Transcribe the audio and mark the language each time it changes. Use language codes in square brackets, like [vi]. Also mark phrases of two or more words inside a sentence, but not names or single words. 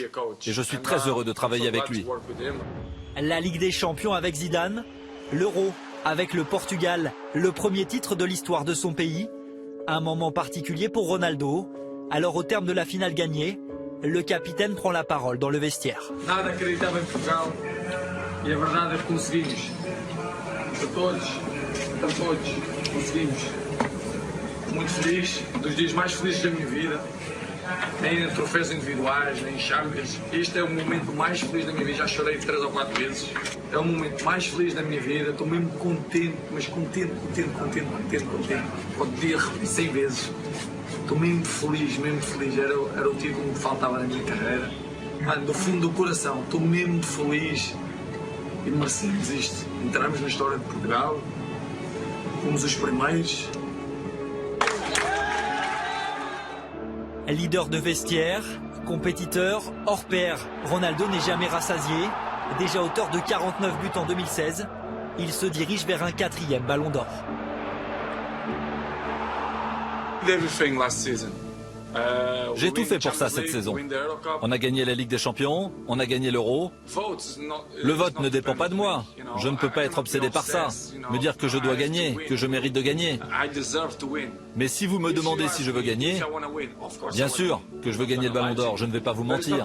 [fr] Et je suis très heureux de travailler avec lui. La Ligue des Champions avec Zidane, l'Euro avec le Portugal, le premier titre de l'histoire de son pays. Un moment particulier pour Ronaldo. Alors au terme de la finale gagnée, le capitaine prend la parole dans le vestiaire. [pt] Nada acreditava em Portugal e a verdade é que conseguimos. Para todos, conseguimos. Muito feliz, dos dias mais felizes da minha vida. Nem em troféus individuais, nem em Champions. Este é o momento mais feliz da minha vida. Já chorei 3 ou 4 vezes. É o momento mais feliz da minha vida. Estou mesmo contente, mas contente. Podia repetir 100 vezes. Estou mesmo feliz. Era o título que me faltava na minha carreira. Mano, do fundo do coração, estou mesmo feliz e merecemos isto. Entramos na história de Portugal, fomos os primeiros. [fr] Leader de vestiaire, compétiteur, hors pair, Ronaldo n'est jamais rassasié. Déjà auteur de 49 buts en 2016, il se dirige vers un 4e ballon d'or. [en] Everything last season. [fr] J'ai tout fait pour ça cette saison. On a gagné la Ligue des Champions, on a gagné l'Euro. Le vote ne dépend pas de moi. Je ne peux pas être obsédé par ça. Me dire que je dois gagner, que je mérite de gagner. Mais si vous me demandez si je veux gagner, bien sûr que je veux gagner le Ballon d'Or, je ne vais pas vous mentir.